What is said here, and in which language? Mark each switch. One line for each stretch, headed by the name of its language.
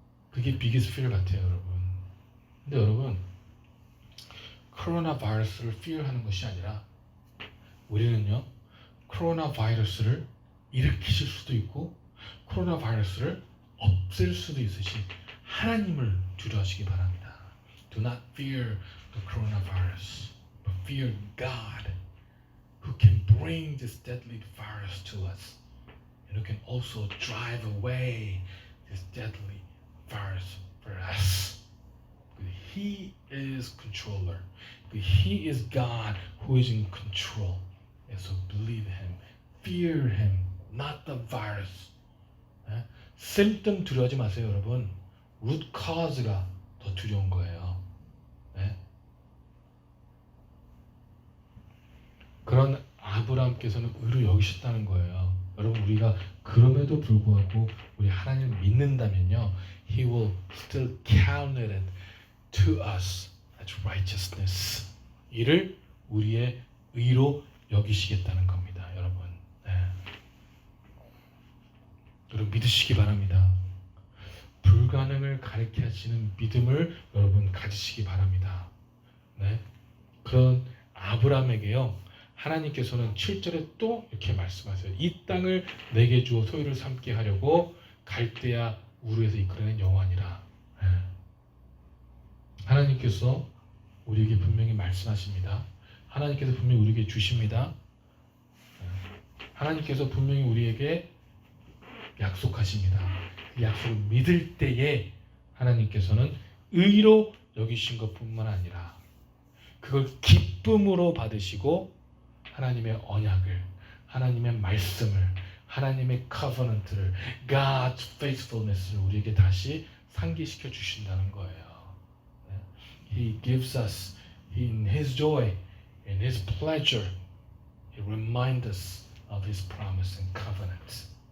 Korean: 그게 비기스 필 같아요, 여러분. 근데 여러분, 코로나 바이러스를 fear하는 것이 아니라 우리는요, 코로나 바이러스를 일으키실 수도 있고 코로나 바이러스를 없앨 수도 있으신 하나님을 두려워하시기 바랍니다.
English: Do not fear the coronavirus, but fear God, who can bring this deadly virus to us, and who can also drive away this deadly virus for us. He is controller. He is God who is in control. And so believe Him, fear Him, not the virus.
Korean: symptom 두려워하지 마세요, 여러분. root cause가 더 두려운 거예요. 그런 아브라함께서는 의로 여기셨다는 거예요. 여러분 우리가 그럼에도 불구하고 우리 하나님을 믿는다면요,
English: He will still count it to us as righteousness.
Korean: 이를 우리의 의로 여기시겠다는 겁니다, 여러분. 여러분 믿으시기 바랍니다. 불가능을 가리켜 하시는 믿음을 여러분 가지시기 바랍니다. 그런 아브라함에게요, 하나님께서는 7절에 또 이렇게 말씀하세요. 이 땅을 내게 주어 소유를 삼게 하려고 갈대아 우르에서 이끌어낸 여호와니라. 하나님께서 우리에게 분명히 말씀하십니다. 하나님께서 분명히 우리에게 주십니다. 하나님께서 분명히 우리에게 약속하십니다. 그 약속을 믿을 때에 하나님께서는 의로 여기신 것뿐만 아니라 그걸 기쁨으로 받으시고 하나님의 언약을, 하나님의 말씀을, 하나님의 covenant를,
English: God's faithfulness
Korean: 를 우리에게 다시 상기시켜 주신다는 거예요.
English: He gives us in His joy, in His pleasure, He reminds us of His promise and covenant.